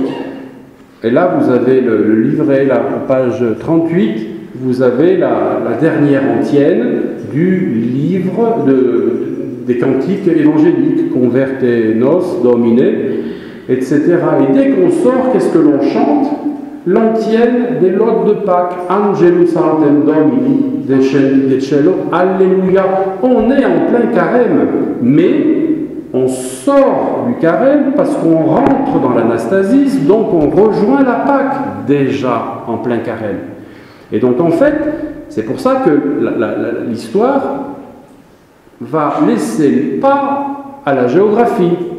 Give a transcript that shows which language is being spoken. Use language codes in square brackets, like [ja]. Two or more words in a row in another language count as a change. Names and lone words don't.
[fr] Et là, vous avez le livret, la page 38, vous avez la dernière antienne du livre des cantiques évangéliques, [la] Converte nos, Domine, [fr] etc. Et dès qu'on sort, qu'est-ce que l'on chante? L'antienne des laudes de Pâques, [la] Angelus autem Domini, de cielo, [fr] Alléluia. On est en plein carême, mais on sort du carême parce qu'on rentre dans l'Anastasis, donc on rejoint la Pâque, déjà en plein carême. Et donc en fait, c'est pour ça que l'histoire va laisser pas à la géographie.